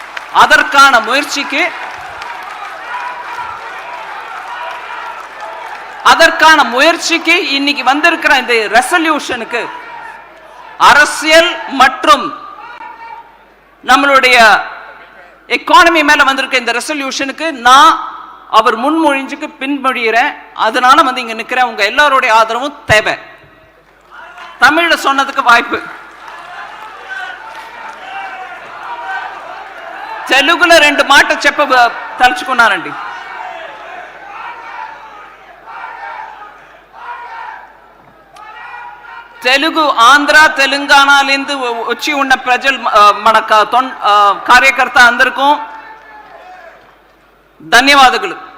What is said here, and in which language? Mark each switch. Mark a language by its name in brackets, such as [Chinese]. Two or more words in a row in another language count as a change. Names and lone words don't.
[Tamil] அதற்கான முயற்சிக்கு இன்னைக்கு வந்திருக்கிற இந்த ரெசல்யூஷனுக்கு அரசியல் மற்றும் நம்மளுடைய எக்கானமி மேல வந்திருக்க இந்த ரெசல்யூஷனுக்கு நான் அவர் முன்மொழிஞ்சுக்கு பின்மொழிகிறேன். அதனால இங்க நிக்கிறேன். உங்க எல்லாருடைய ஆதரவும் தேவை. தமிழ்ல சொன்னதுக்கு வாய்ப்பு, [Telugu] తెలుగులో 2 మాట తలుచుకున్నానండి. తెలుగు ఆంధ్ర తెలంగాణలిందు వచ్చి ఉన్న ప్రజలు మన కార్యకర్త అందరికీ ధన్యవాదాలు.